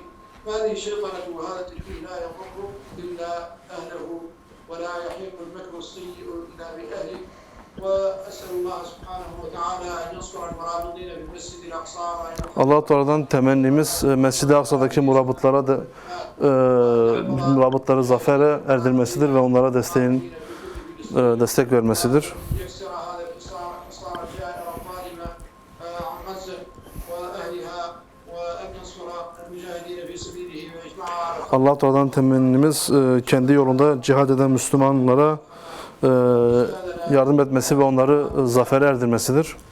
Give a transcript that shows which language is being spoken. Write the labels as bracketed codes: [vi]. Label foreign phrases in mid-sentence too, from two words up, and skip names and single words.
[ar] فهذه الشيطنة وهذا التشبيه لا يضر إلا أهله ولا يحيق المكر السيء إلا بأهله. وأسأل الله سبحانه وتعالى أن ينصر المرابطين في المسجد الأقصى. [tr] Allah Teala'dan temennimiz Mescid-i Aksa'daki murabıtlara da murabıtları zafere erdirmesidir ve onlara destek vermesidir. Allah Teala'dan temennimiz kendi yolunda cihad eden Müslümanlara yardım etmesi ve onları zafere erdirmesidir.